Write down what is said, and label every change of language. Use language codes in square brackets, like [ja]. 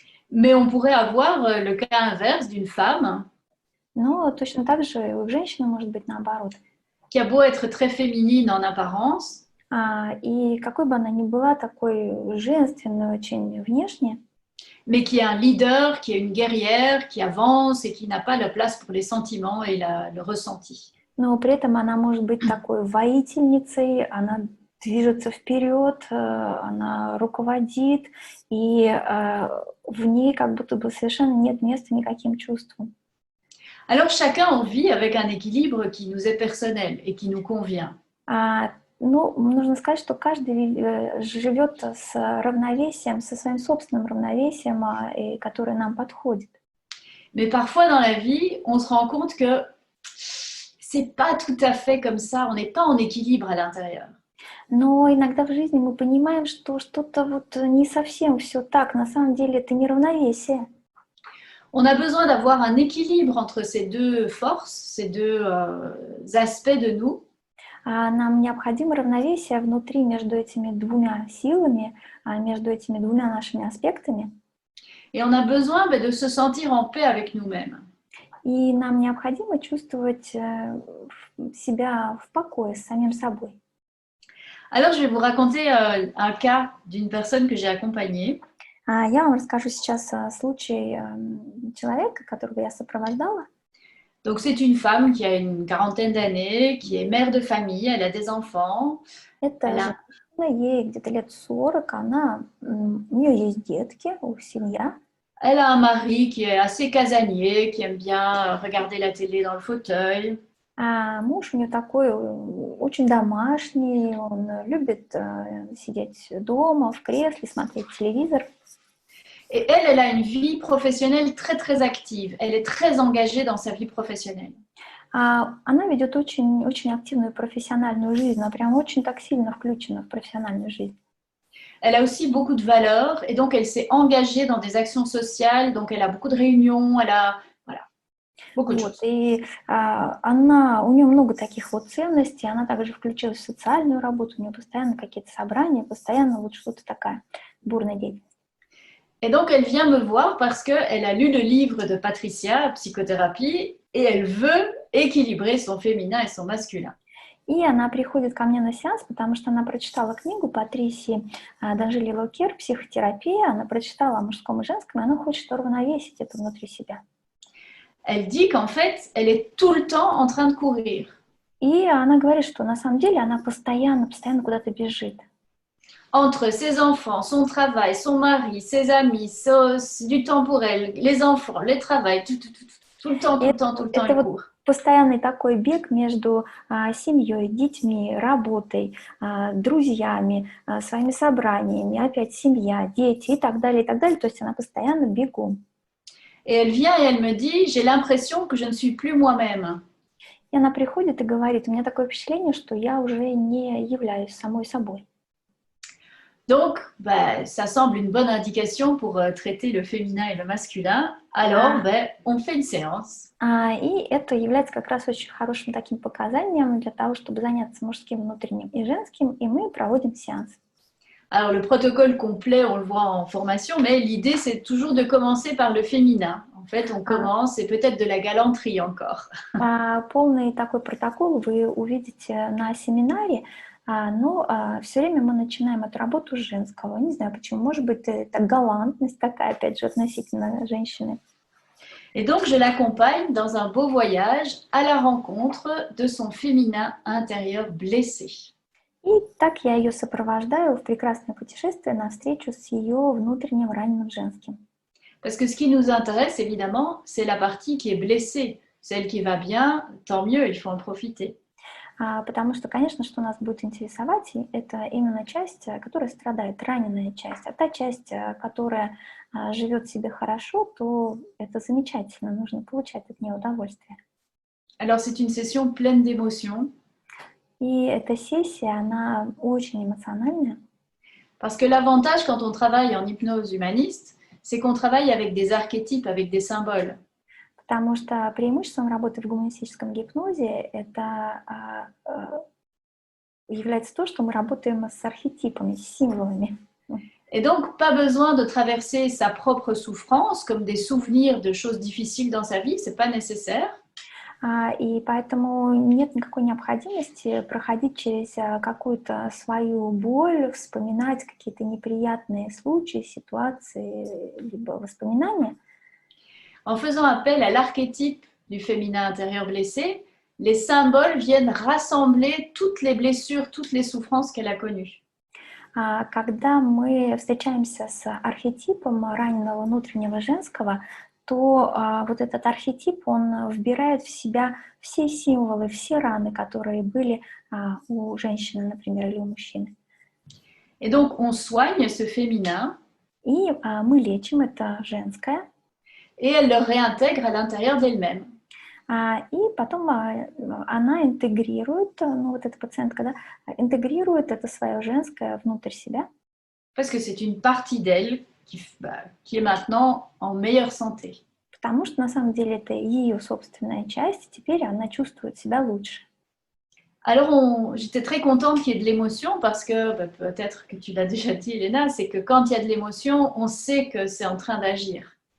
[fr] Mais on pourrait avoir le cas inverse d'une femme [ru] Но точно так же и у женщины может быть наоборот. [fr] qui a beau être très féminine en apparence, [ru] И какой бы она ни была, такой женственной очень внешне, [fr] mais qui est un leader, qui est une guerrière, qui avance et qui n'a pas la place pour les sentiments et le ressenti. [ru] но при этом она может быть такой воительницей, она движется вперед, она руководит, и в ней как будто бы совершенно нет места никаким чувствам. [fr] Alors chacun vit avec un équilibre qui nous est personnel et qui nous convient. [ru] Ну, нужно сказать, что каждый живет с равновесием, со своим собственным равновесием, которое нам подходит. [fr] Mais parfois dans la vie, on se rend compte que c'est pas tout à fait comme ça, on n'est pas en équilibre à l'intérieur. [ru] Но иногда в жизни мы понимаем, что что-то вот не совсем все так, на самом деле это не равновесие. [fr] On a besoin d'avoir un équilibre entre ces deux forces, ces deux aspects de nous. [ru] Нам необходимо равновесие внутри между этими двумя силами, между этими двумя нашими аспектами. [fr] Et on a besoin de se sentir en paix avec nous-mêmes. [ru] И нам необходимо чувствовать себя в покое с самим собой. [fr] Alors, je vais vous raconter un cas d'une personne que j'ai accompagnée. [ru] Я вам расскажу сейчас случай человека, которого я сопровождала. [fr] Donc, c'est une femme qui a une quarantaine d'années, qui est mère de famille, elle a des enfants. [ru] Это женщина, ей где-то лет 40, у нее есть детки, семья. [fr] Elle a un mari qui est assez casanier, qui aime bien regarder la télé dans le fauteuil. [ru] Муж у нее такой очень домашний, он любит сидеть дома, в кресле, смотреть телевизор. [fr] Et elle a une vie professionnelle très, très active. Elle est très engagée dans sa vie professionnelle. [ru] Она ведет очень, очень активную профессиональную жизнь, она прям очень так сильно включена в профессиональную жизнь. [fr] Elle a aussi beaucoup de valeurs et donc elle s'est engagée dans des actions sociales. Donc elle a beaucoup de réunions, elle a voilà, beaucoup de choses. [ru] И у нее много таких вот ценностей, она также включилась в социальную работу, у нее постоянно какие-то собрания, постоянно вот что-то такая бурная деятельность. [fr] Et donc elle vient me voir parce qu'elle a lu le livre de Patricia, Psychothérapie, et elle veut équilibrer son féminin et son masculin. [ru] И она приходит ко мне на сеанс, потому что она прочитала книгу Патрисии Д'Анджело Локер «Психотерапия», она прочитала о мужском и женском, и она хочет уравновесить это внутри себя. [fr] Elle dit qu'en fait, elle est tout le temps en train de courir. [ru] И она говорит, что на самом деле она постоянно куда-то бежит. [fr] Entre ses enfants, son travail, son mari, ses amis, du temps pour elle, les enfants, le travail, tout le temps, elle court. [ru] Постоянный такой бег между семьей, детьми, работой, друзьями, своими собраниями, опять семья, дети и так далее, и так далее. То есть она постоянно бегом. [fr] Et elle vient et elle me dit, j'ai l'impression que je ne suis plus moi-même. [ru] И она приходит и говорит, у меня такое впечатление, что я уже не являюсь самой собой. [fr] Donc, ça semble une bonne indication pour traiter le féminin et le masculin. Alors, on fait une séance. [ru] И это является как раз очень хорошим таким показанием для того, чтобы заняться мужским внутренним и женским, и мы проводим сеанс. [fr] Alors, le protocole complet, on le voit en formation, mais l'idée, c'est toujours de commencer par le féminin. En fait, on commence, et peut-être de la galanterie encore. [ru] Полный такой протокол вы увидите на семинаре, но все время мы начинаем эту работу с женского. Не знаю почему, может быть, это галантность такая, опять же, относительно женщины. [fr] Et donc, je l'accompagne dans un beau voyage à la rencontre de son féminin intérieur blessé. [ru] И так я ее сопровождаю в прекрасное путешествие на встречу с ее внутренним раненым женским. [fr] Parce que ce qui nous intéresse, évidemment, c'est la partie qui est blessée. Celle qui va bien, tant mieux, il faut en profiter. [ru] Потому что, конечно, что нас будет интересовать, это именно часть, которая страдает, раненая часть. А та часть, которая живет себе хорошо, то это замечательно, нужно получать от нее удовольствие. [fr] Alors, c'est une session pleine d'émotions. [ru] И эта сессия, она очень эмоциональная. [fr] Parce que l'avantage quand on travaille en hypnose humaniste, c'est qu'on travaille avec des archétypes, avec des symboles. [ru] Потому что преимуществом работы в гуманистическом гипнозе это является то, что мы работаем с архетипами, с символами. [fr] Et donc, pas besoin de traverser sa propre souffrance comme des souvenirs de choses difficiles dans sa vie, c'est pas nécessaire. [ru] И поэтому нет никакой необходимости проходить через какую-то свою боль, вспоминать какие-то неприятные случаи, ситуации, либо воспоминания. [fr] En faisant appel à l'archétype du féminin intérieur blessé, les symboles viennent rassembler toutes les blessures, toutes les souffrances qu'elle a connues. [ru] Когда мы встречаемся с архетипом раненого внутреннего женского, то вот этот архетип, он вбирает в себя все символы, все раны, которые были у женщины, например, или у мужчины. [fr] Et donc, on soigne ce féminin. [ru] И мы лечим это женское. [fr] Et elle le réintègre à l'intérieur d'elle-même. [ru] И потом она интегрирует, ну вот эта пациентка, да, интегрирует это свое женское внутрь себя. [fr] Parce que c'est une partie d'elle qui est maintenant en meilleure santé. [ru] Потому что на самом деле это ее собственная часть, и теперь она чувствует себя лучше. [fr] Alors, j'étais très contente qu'il y ait de l'émotion parce que, peut-être que tu l'as déjà dit, Elena, c'est que quand il y a de l'émotion, on sait que c'est en train d'agir.